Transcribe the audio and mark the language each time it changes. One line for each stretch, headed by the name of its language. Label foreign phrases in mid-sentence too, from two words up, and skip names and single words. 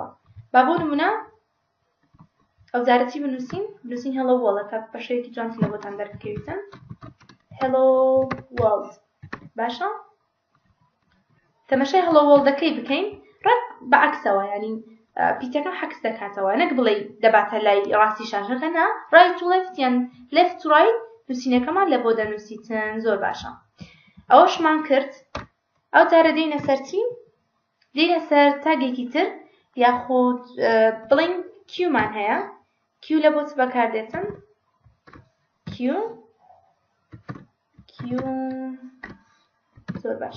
Central Kurdish: با بۆ نمونە ئەو جارە چی بنووسین
English: Hello World
Central Kurdish: کە بەشەیەکی جوانتی لە بۆتان دەربکەویتن.
English: Hello World.
Central Kurdish: باشە؟ تەماشای
English: Hello World
Central Kurdish: دەکەی بکەین ڕێک بەعەکسەوە یعنی پیتەکە حەکس دەکاتەوە نەک بڵێ دەباتە لای ڕاستی شاشەکە نا
English: right to left
Central Kurdish: یان
English: left to right
Central Kurdish: نووسینەکەمان لە بۆ دەنووسیتن. زۆر باشە. ئەوەشمان کرد. ئەو جارە دێینە سەر چی؟ دێینە سەر تاگێکی تر یاخود بڵین Q-مان هەیە. Q لە بۆ چ بەکاردێتن؟ Q زۆر باشە.